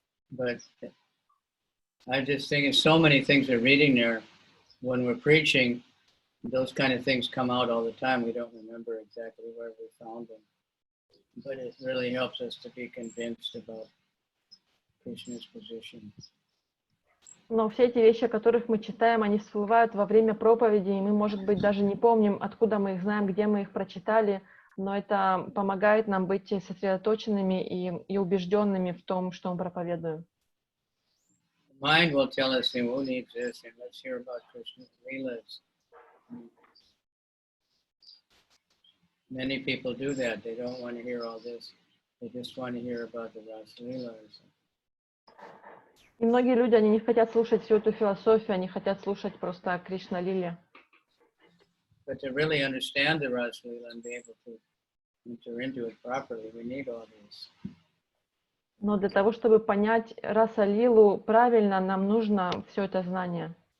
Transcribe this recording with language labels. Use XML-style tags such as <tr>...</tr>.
<en>But I just think so many things are reading there. When we're preaching, those kind of things come out all the time. We don't remember exactly where we found them. But it really helps us to be convinced about Krishna's position.</en> <ru>Но все эти вещи, о которых мы читаем, они всплывают во время проповеди, и мы, может быть, даже не помним, откуда мы их знаем, где мы их прочитали, но это помогает нам быть сосредоточенными и убежденными в том, что мы проповедуем.</ru> <en>Mind will tell us, who needs this, and let's hear about Krishna's lilas. Many people do that. They don't want to hear all this. They just want to hear about the Ras-lila.</en> <ru>И многие люди, они не хотят слушать всю эту философию, они хотят слушать просто о Кришна-лиле.</ru> <en>But to really understand the Ras-lila and be able to enter into it properly, we need all this.</en> <ru>Но для того, чтобы понять Раса-лилу правильно, нам нужно все это знание.</ru>